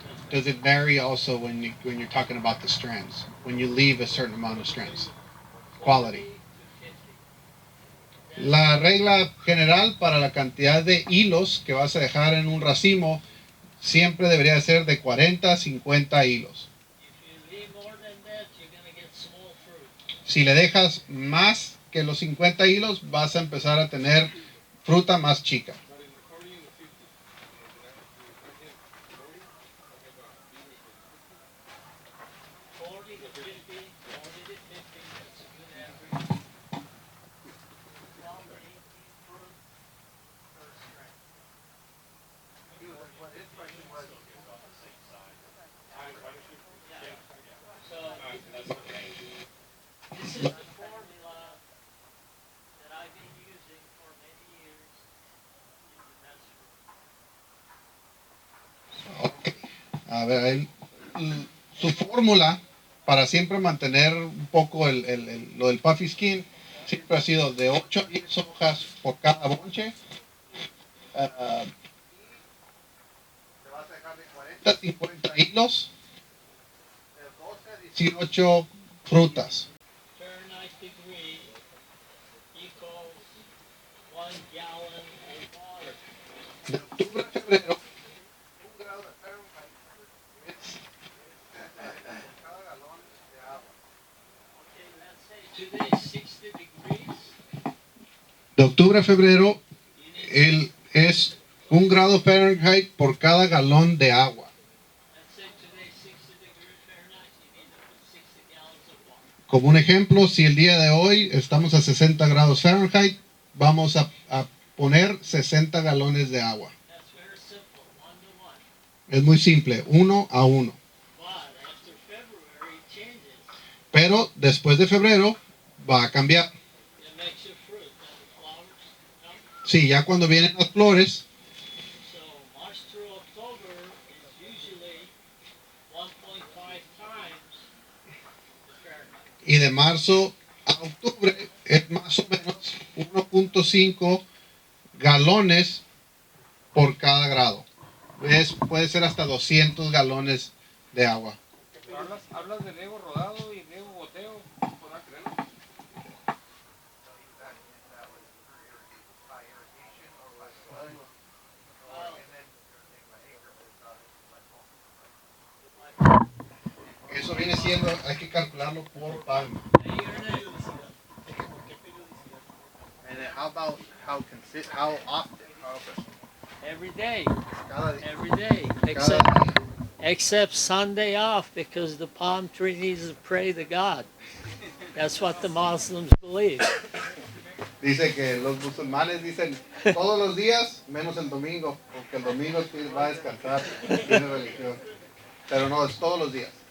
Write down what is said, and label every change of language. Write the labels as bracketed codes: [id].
[en] Does it vary also when you're talking about the strands? When you leave a certain amount of strands? Quality. [es] La regla general para la cantidad de hilos que vas a dejar en un racimo siempre debería ser de 40 a 50 hilos. [en] If you leave more than that, you're gonna get small fruit. [es] Si le dejas más que los 50 hilos, vas a empezar a tener fruta más chica. [en] Forty to 50, 40 to 50, that's a good average. 12 to 18 fruit per strand. So, this is the formula that I've been using for many years in the best fruit. Okay. [es] A ver, su fórmula para siempre mantener un poco lo del puffy skin siempre ha sido de 8 a 10 hojas por cada bonche. Le vas a dejar de 40 a 50 hilos, de 12 a 18 frutas. [en] Fahrenheit degree equals 1 gallon of water. [es] De octubre a febrero, 1 grado de Fahrenheit es cada galón de agua. [en] Okay, let's say today's 60 degrees. [es] De octubre a febrero, es 1 grado Fahrenheit por cada galón de agua. [en] Let's say today's 60 degrees Fahrenheit, you need to put 60 gallons of water. [es] Como un ejemplo, si el día de hoy estamos a 60 grados Fahrenheit, vamos a poner 60 galones de agua. [en] That's very simple, 1 to 1. [es] Es muy simple, 1 a 1. [en] But after February, it changes. [es] Pero después de febrero va a cambiar. [en] It makes your fruit, then the flowers, no? [es] Sí, ya cuando vienen las flores, [en] So March through October is usually 1.5 times the Fahrenheit. [es] y de marzo a octubre es más o menos 1.5 galones por cada grado. Puede ser hasta 200 galones de agua. Hablas de riego rodado y riego goteo. ¿Podrá creerlo? Eso viene siendo diciendo hay que calcularlo por palma. [en] And then how about how often? Every day, [es] Cada día. [en] every day, [es] Cada [en] except [es] día. [en] except Sunday off because the palm tree needs to pray to God. That's what the Muslims believe. [es] Dice que los musulmanes dicen todos los días menos el domingo, porque el domingo va a descansar, tiene religión. Pero no, es todos los días.